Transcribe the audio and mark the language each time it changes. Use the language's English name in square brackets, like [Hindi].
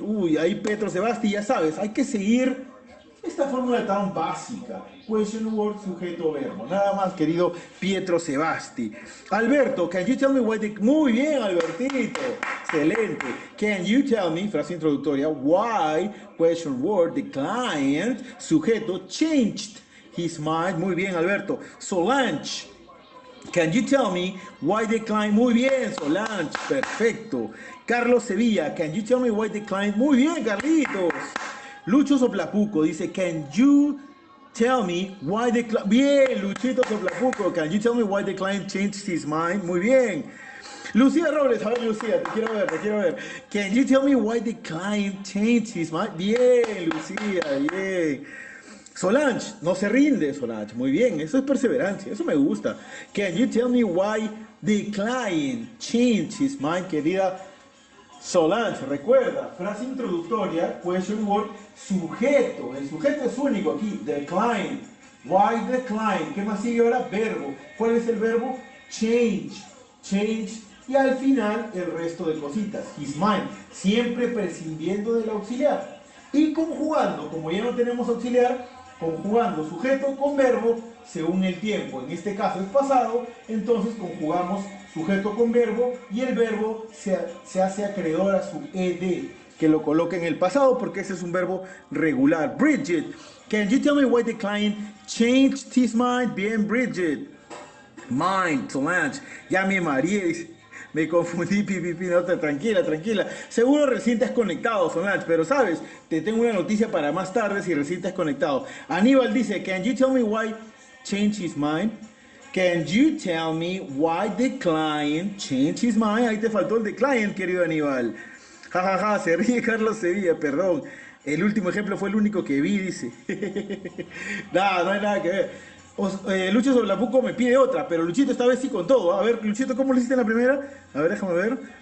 [Spanish] Uy, ahí Petro Sebasti, ya sabes, hay que seguir esta fórmula tan básica. [English] Question, word, [Spanish] sujeto, verbo. Nada más, querido Pietro Sebasti. [English] Alberto, can you tell me why the... [Spanish] Muy bien, Albertito. Excelente. [English] Can you tell me, [Spanish] frase introductoria, [English] why, question, word, the client, sujeto, changed his mind. [Spanish] Muy bien, Alberto. [English] Solange, can you tell me why the client... [Spanish] Muy bien, Solange. Perfecto. [English] Carlos Sevilla, can you tell me why the client... [Spanish] Muy bien, Carlitos. [English] Lucho Soplapuco dice, can you tell me why the client... Bien, Luchito Soplapuco, can you tell me why the client changed his mind? [Spanish] Muy bien. Lucía Robles, a ver, Lucía, te quiero ver, te quiero ver. [English] Can you tell me why the client changed his mind? [Spanish] Bien, Lucía, bien. Solange, no se rinde, Solange. Muy bien, eso es perseverancia, eso me gusta. [English] Can you tell me why the client changed his mind, [Spanish] querida Solange? Recuerda, frase introductoria, [English] question word, [Spanish] sujeto. El sujeto es único aquí, [English] the client. Why the client? [Spanish] ¿Qué más sigue ahora? Verbo. ¿Cuál es el verbo? Change. Change. Y al final el resto de cositas. [English] His mind. [Spanish] Siempre prescindiendo del auxiliar. Y conjugando, como ya no tenemos auxiliar, conjugando sujeto con verbo según el tiempo. En este caso es pasado, entonces conjugamos sujeto con verbo y el verbo se hace acreedor a su ed, que lo coloca en el pasado porque ese es un verbo regular. [English] Bridget, can you tell me why the client changed his mind? [Spanish] Bien, Bridget. Mind, Solange, ya me mareé, me confundí, pipi, no, tranquila, tranquila. Seguro recién te has conectado, Solange, pero sabes, te tengo una noticia para más tarde si recién te has conectado. [English] Aníbal dice, can you tell me why changed his mind? Can you tell me why the client changed his mind? [Spanish] Ahí te faltó el de client, querido Aníbal. Ja, ja, ja, se ríe Carlos Sevilla, perdón. El último ejemplo fue el único que vi, dice. Nada, no hay nada que ver. Lucho Soblapuco me pide otra, pero Luchito esta vez sí con todo. A ver, Luchito, ¿cómo lo hiciste en la primera? A ver, déjame ver.